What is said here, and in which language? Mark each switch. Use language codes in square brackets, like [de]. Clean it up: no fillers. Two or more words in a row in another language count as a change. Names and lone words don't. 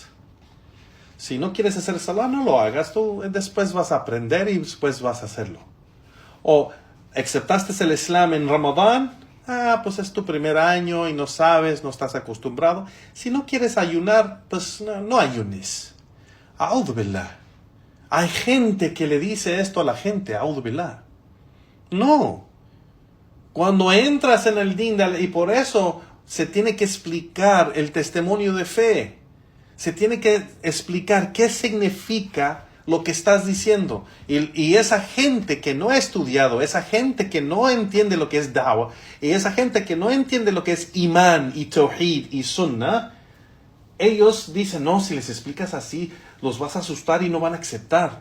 [es] Si no quieres hacer salah, no lo hagas. Tú después vas a aprender y después vas a hacerlo. O aceptaste el Islam en Ramadán, pues es tu primer año y no sabes, no estás acostumbrado. Si no quieres ayunar, pues no ayunes. [ar] أعوذ بالله. [es] Hay gente que le dice esto a la gente, [ar] أعوذ بالله. [es] No. Cuando entras en el din, y por eso se tiene que explicar el testimonio de fe. Se tiene que explicar qué significa lo que estás diciendo. Y esa gente que no ha estudiado, esa gente que no entiende lo que es da'wah, y esa gente que no entiende lo que es imán y tawhid y sunnah, ellos dicen, no, si les explicas así, los vas a asustar y no van a aceptar.